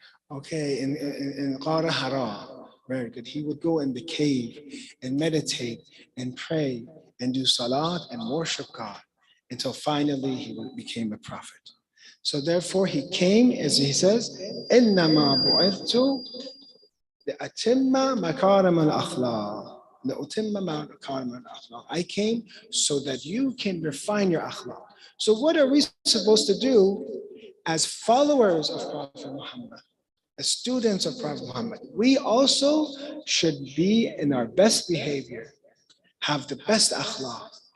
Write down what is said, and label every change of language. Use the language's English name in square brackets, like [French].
[English] Okay, in Qara Hara, very good. He would go in the cave and meditate and pray and do salat and worship God until finally he became a prophet. So therefore he came, as he says, [Arabic] إِنَّمَا بُعِثْتُ لِأَتِمَّ مَكَارِمَ الْأَخْلَاقِ لَأُتِمَّ مَكَارِمَ الْأَخْلَاقِ. [English] I came so that you can refine your akhlaq. So what are we supposed to do as followers of Prophet Muhammad? As students of Prophet Muhammad, we also should be in our best behavior, have the best akhlaq.